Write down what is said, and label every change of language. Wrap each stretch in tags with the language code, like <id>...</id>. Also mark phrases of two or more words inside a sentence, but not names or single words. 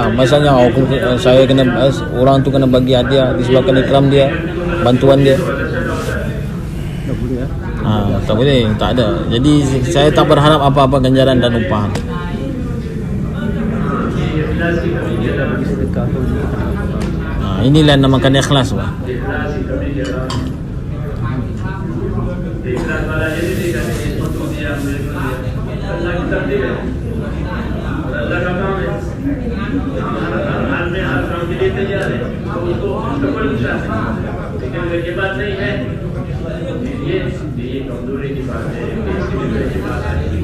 <ms>Maksudnya orang tu kena bagi hadiah disebabkan ikram dia, bantuan dia. Tak boleh, tak ada. Jadi saya tak berharap apa-apa ganjaran dan upah. Inilah namakan ikhlas, Pak.</ms> <hi>इखलास की कमी के बाद इखलास वाला ये नहीं कहते कि इसको तो दिया मेरे को दिया अल्लाह की तरतीब है और अल्लाह का काम है हम हर हाल में हर काम के लिए तैयार है तो उसको कोई नुकसान नहीं लेकिन अगर ये बात नहीं है ये कमजोरी की बात है इसकी की बात है</hi>